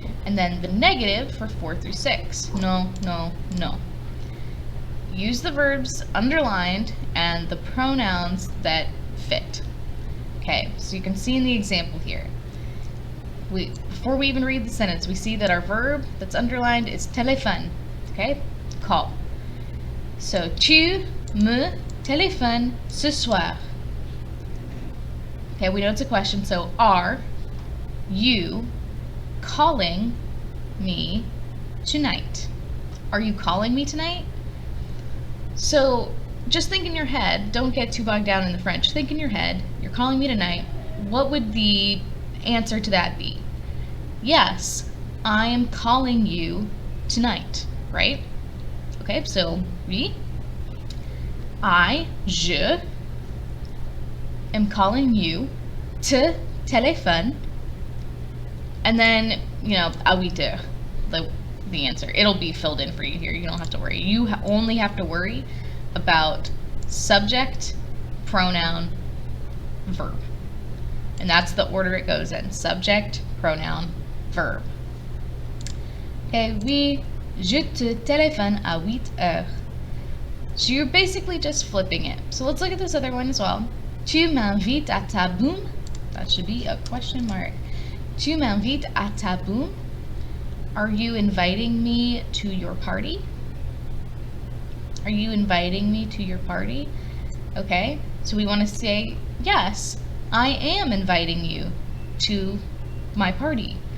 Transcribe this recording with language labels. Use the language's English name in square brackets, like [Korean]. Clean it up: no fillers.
[English] And then the negative for 4 through 6. No, no, no. Use the verbs underlined and the pronouns that fit. Okay, so you can see in the example here. Before we even read the sentence, we see that our verb that's underlined is téléphone. Okay, call. [French] So, tu me téléphones ce soir. [English] Okay, we know it's a question, so are you calling me tonight? Are you calling me tonight? So just think in your head, don't get too bogged down in the French. Think in your head, you're calling me tonight. What would the answer to that be? Yes, I am calling you tonight, right? Okay, so oui. Je am calling you [French] te téléphone. [English] And then, [French] à 8 heures, [English] the answer. It'll be filled in for you here. You don't have to worry. You only have to worry about subject, pronoun, verb. And that's the order it goes in. Subject, pronoun, verb. [French] Okay, oui, je te téléphone à 8 heures. [English] So you're basically just flipping it. So let's look at this other one as well. [French] Tu m'invites à ta boum. That should be a question mark. Tu m'invites à ta boum. [English] Are you inviting me to your party? Are you inviting me to your party? Okay, so we want to say, yes, I am inviting you to my party.